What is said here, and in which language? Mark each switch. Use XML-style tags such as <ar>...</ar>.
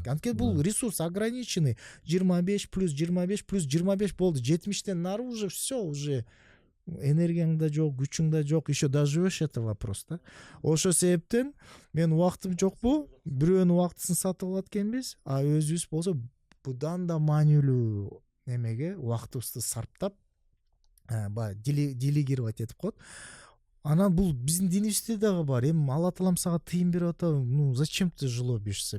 <ky>Анткени бул ресурс</ky> <ru>ограниченный.</ru> <ky>25 плюс 25 плюс 25 болду. 70-тен нары</ky> <ru>уже все, уже</ru> <ky>энергияң да жок, күчүң да жок,</ky> <ru>еще доживешь это вопрос</ru> <ky>да. Ошо себептен мен убактым жокпу, бирөөнүн убактысын сатып алат экенбиз, а өзүбүз болсо будан да маанилүү немеге убактыбызды сарптап,</ky> <ru>делегировать</ru> <ky>этип коет. Анан бул биздин динибизде дагы бар. Эми Алла Таалам сага тыйын берип атат,</ky> <ru>ну зачем ты жлобишься?</ru>